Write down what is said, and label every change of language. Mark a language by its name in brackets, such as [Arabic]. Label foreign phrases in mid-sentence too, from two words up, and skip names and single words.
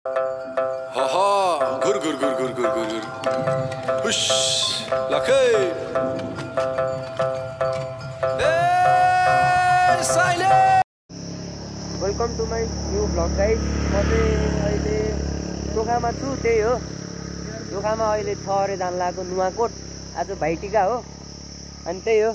[English] हा घुर घुर घुर घुर घुर घुर घुर हुश लखे Welcome to my new vlog guys. [Nepali] म चाहिँ अहिले टोखामा छु, त्यही हो। टोखामा अहिले 6 अरे जान लागेको नुवाकोट। आज भाइटिका हो अनि त्यही हो।